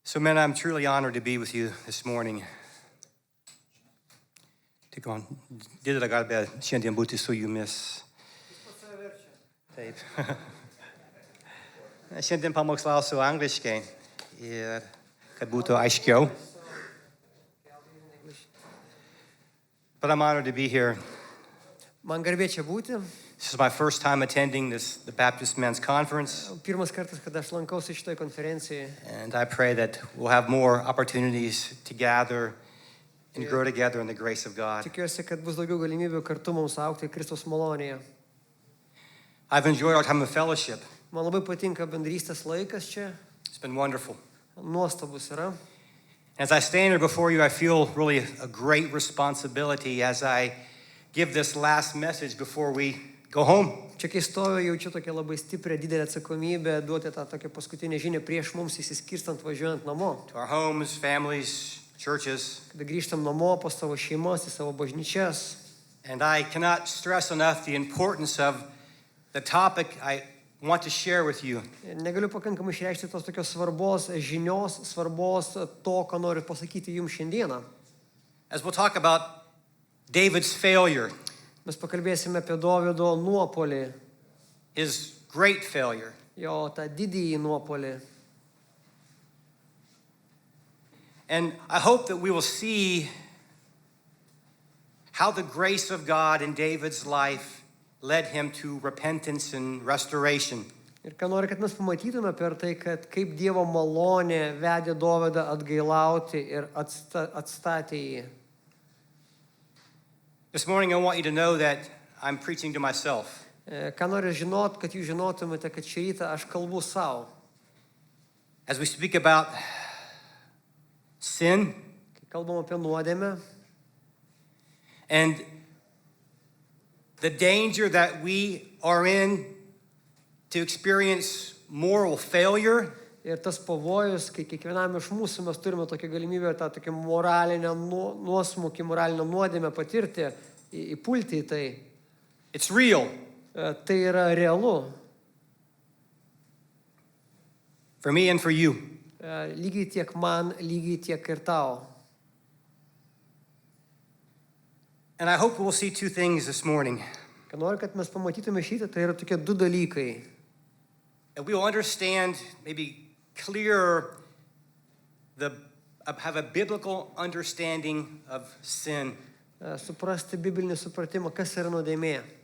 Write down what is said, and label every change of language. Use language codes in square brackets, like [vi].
[en] So, men, I'm truly honored to be with you this morning. [lt] Tik man didelė garbė šiandien būti su jumis. Taip. Šiandien pamokslausiu angliškai ir kad būtų aiškiau. [en] But I'm honored to be here. [lt] Man garbė čia būti. [en] This is my first time attending the Baptist Men's Conference. [lt] Pirmas kartas, kada aš lankausi šitoje konferencijoje. [en] And I pray that we'll have more opportunities to gather and grow together in the grace of God. [lt] Tikiuosi, kad bus daugiau galimybių kartu mums augti Kristaus malonėje. [en] I've enjoyed our time of fellowship. [lt] Man labai patinka bendrystės laikas čia. [en] It's been wonderful. [lt] Nuostabus yra. [en] As I stand here before you, I feel really a great responsibility as I give this last message before we go home. [lt] Čia kai stoviu, jaučiu tokią labai stiprią, didelę atsakomybę duoti tą tokią paskutinę žinią prieš mums įsiskirstant važiuojant namo. [en] To our homes, families, churches. [lt] Kada grįžtam namo po savo šeimos, į savo bažnyčias. [en] And I cannot stress enough the importance of the topic I want to share with you. [lt] Negaliu pakankamai išreikšti tos tokios svarbos žinios, svarbos to, ką noriu pasakyti jums šiandieną. [en] As we'll talk about David's failure. [lt] Mes pakalbėsime apie Dovydo nuopolį. [en] His great failure. [lt] Jo tą didįjį nuopolį. [en] And I hope that we will see how the grace of God in David's life led him to repentance and restoration. [lt] Ir ką noriu, kad mes pamatytume per tai, kad kaip Dievo malonė vedė Dovydą atgailauti ir atstatė jį. [en] This morning I want you to know that I'm preaching to myself. [lt] Ką noriu žinot, kad jūs žinotumėte, kad šį rytą aš kalbu savo. [en] As we speak about sin, [lt] Kai kalbam apie nuodėmę [en] and the danger that we are in to experience moral failure, [lt] ir tas pavojus, kai kiekvienam iš mūsų mes turime tokią galimybę tą tokią moralinę nuosmukį, moralinę nuodėmę patirti, įpulti į tai. [en] it's real. [lt] Tai yra realu. [en] For me and for you. [lt] Lygiai tiek man, lygiai tiek ir tau. [en] And I hope we'll see two things this morning. [lt] Ką noriu, kad mes pamatytume šitą, tai yra tokie du dalykai. [en] And we will understand, maybe clearer, have a biblical understanding of sin. [lt] Suprasti biblinį supratimą, kas yra nuodėmė.